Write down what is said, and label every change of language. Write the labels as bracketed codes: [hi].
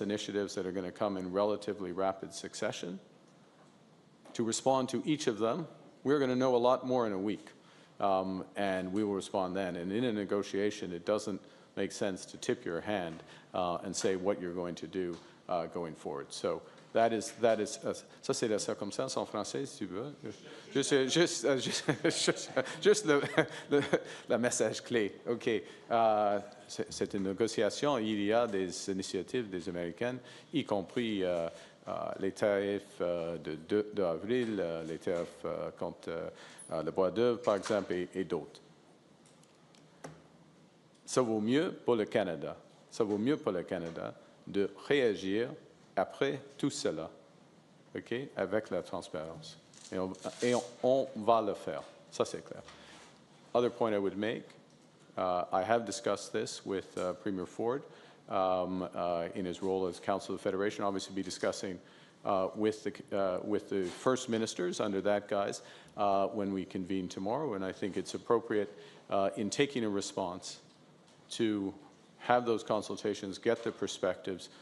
[en] initiatives that are going to come in relatively rapid succession to respond to each of them. We're going to know a lot more in a week, and we will respond then. And in a negotiation, it doesn't make sense to tip your hand and say what you're going to do going forward. So that is [fr] ça c'est la circonstance en français, si tu veux. Juste le message clé. OK. C'est une négociation. Il y a des initiatives des Américaines, y compris les tarifs de 2 avril, les tarifs contre le bois d'œuvre, par exemple, et d'autres. Ça vaut mieux pour le Canada. Ça vaut mieux pour le Canada de réagir après tout cela, OK, avec la transparence. Et on va le faire. Ça, c'est clair. [en] Other point I would make, I have discussed this with Premier Ford in his role as Council of the Federation, obviously be discussing with the First Ministers under that guise when we convene tomorrow, and I think it's appropriate in taking a response to have those consultations, get the perspectives.